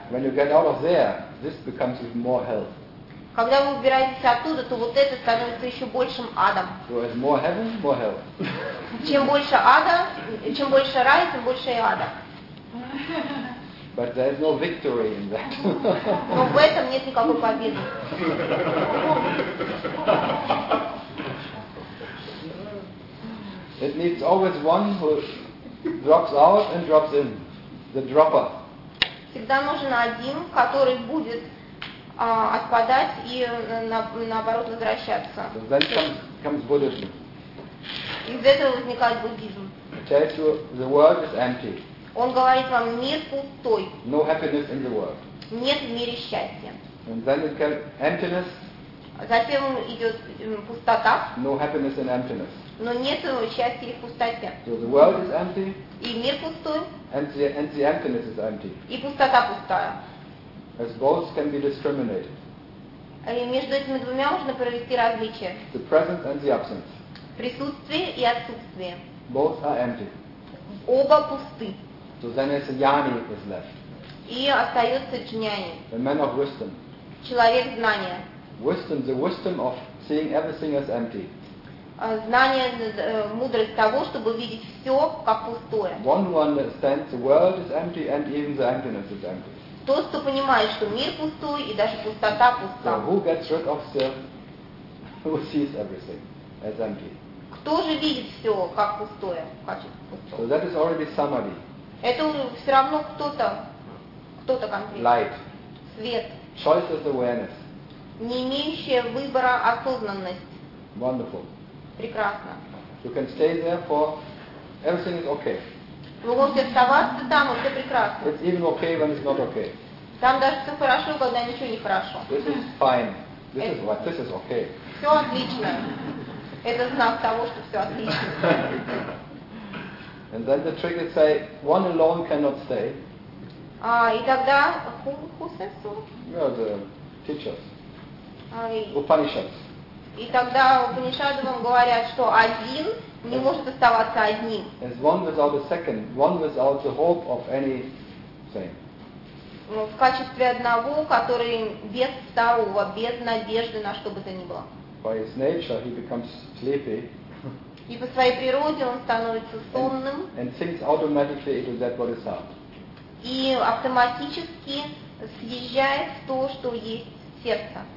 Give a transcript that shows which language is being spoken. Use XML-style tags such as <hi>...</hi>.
<en>When you get out of there, this becomes even more hell.</en> <ru>Когда вы убираетесь оттуда, то вот это становится еще большим адом.</ru> <en>So it's more heaven, more hell.</en> <ru>Чем больше ада, чем больше рая, тем больше и ада.</ru> <en>But there is no victory in that.</en> <ru>Но в этом нет никакой победы.</ru> <en>It needs always one who drops out and drops in, the dropper.</en> <ru>Всегда нужен один, который будет отпадать и наоборот возвращаться.</ru> <en>So then comes Buddhism.</en> <ru>Из этого возникает буддизм.</ru> <en>It tells you the world is empty.</en> <ru>Он говорит вам, мир пустой.</ru> <en>No happiness in the world.</en> <ru>Нет в мире счастья.</ru> <en>And then it comes emptiness.</en> <ru>Затем идет пустота.</ru> <en>No happiness in emptiness.</en> <ru>Но нет счастья и пустоте.</ru> <en>So the world is empty.</en> <ru>И мир пустой.</ru> <en>And the emptiness is empty.</en> <ru>И пустота пустая.</ru> <en>As both can be discriminated.</en> <ru>И между этими двумя можно провести различие.</ru> <en>The presence and the absence.</en> <ru>Присутствие и отсутствие.</ru> <en>Both are empty.</en> <ru>Оба пусты.</ru> <en>So then as a jnani is left.</en> <ru>И остается джняни.</ru> <en>The man of wisdom.</en> <ru>Человек знания.</ru> <en>Wisdom, the wisdom of seeing everything as empty.</en> <ru>Знание, мудрость того, чтобы видеть все как пустое.</ru> <en>One who understands the world is empty and even the emptiness is empty.</en> <ru>Тот, кто понимает, что мир пустой и даже пустота пуста.</ru> <en>So who gets rid of the, who sees everything as empty?</en> <ru>Кто же видит все как пустое, в качестве пустого?</ru> <en>So that is already samadhi.</en> <ru>Это все равно кто-то, кто-то конкретно.</ru> <en>Light.</en> <ru>Свет.</ru> <en>Choice is awareness.</en> <ru>Не имеющая выбора осознанность.</ru> <en>Wonderful.</en> <ru>Прекрасно.</ru> <en>You can stay there for everything is okay.</en> <ru>Вы можете оставаться там, и все прекрасно.</ru> <en>It's even okay when it's not okay.</en> <ru>Там даже все хорошо, когда ничего не хорошо.</ru> <en>This is fine. This is what. This is okay.</en> <ru>Все отлично. Это знак того, что все отлично.</ru> <en>And then the trigger say one alone cannot stay.</en> <ru>И тогда</ru> <en>who says so? Yeah, the teachers. Upanishads.</en> <ru>И тогда Упанишады вам говорят, что один не может оставаться одним.</ru> <en>As one without the second, one without the hope of anything.</en> <ru>Ну, в качестве одного, который без второго, без надежды на что бы то ни было.</ru> <en>By his nature, he becomes sleepy.</en> <ru>И по своей природе он становится сонным.</ru> <en>And sinks automatically into that bodhisattva.</en> <ru>И автоматически съезжает в то, что есть сердце.</ru>